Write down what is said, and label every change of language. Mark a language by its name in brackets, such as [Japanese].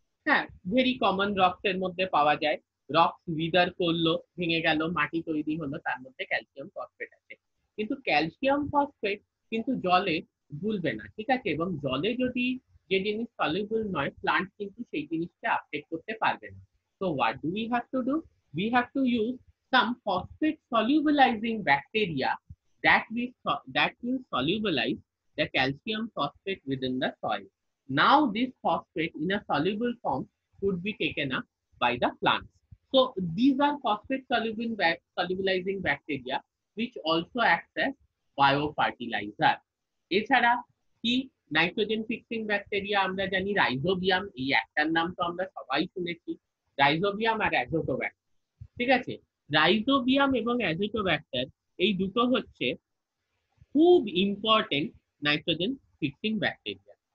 [Bangla] হ্যাঁ, very common, রক্সের মধ্যে পাওয়া যায়। রক্স উইদার করলো, ভেঙে গেল, মাটি তৈরি হলো, তার মধ্যে ক্যালসিয়াম ফসফেট আছে। কিন্তু ক্যালসিয়াম ফসফেট কিন্তু জলে গুলবে না, ঠিক আছে, এবং জলে যদি যে জিনিস সলিউবল নয়, প্লান্ট কিন্তু সেই জিনিসটা আপটেক করতে পারবে না। [English] So what do we have to do? We have to use some phosphate solubilizing bacteria that will solubilize the calcium phosphate within the soil. Now this phosphate in a soluble form could be taken up by the plants. So these are phosphate solubilizing bacteria which also act as biofertilizer. [Bangla] এছাড়া কি nitrogen fixing bacteria আমরা জানি rhizobium, এই একটার নাম তো আমরা সবাই শুনেছি, রাইজোবিয়াম আর অ্যাজোটোব্যাক্টার। ঠিক আছে, রাইজোবিয়াম এবং অ্যাজিটোব্যাক্টার এই দুটো হচ্ছে খুব ইম্পর্টেন্ট নাইট্রোজেন ফিক্সিং ব্যাকটেরিয়া।